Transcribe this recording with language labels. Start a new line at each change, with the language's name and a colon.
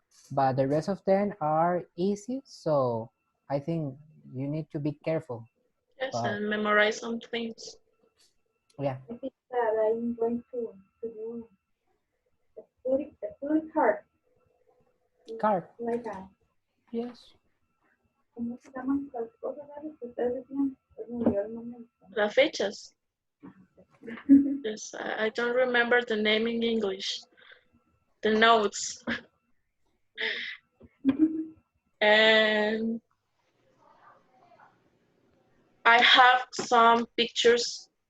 English: But the rest of them are easy, so I think you need to be careful. Yes, and memorize some things. Yeah. I think that I'm going to do a study card. Card. Like a, yes.
Spanish: ¿Cómo se llaman las cosas que ustedes decían? Pues me olvidó el nombre. Las fechas.
English: Yes, I don't remember the name in English. The notes. And I have some pictures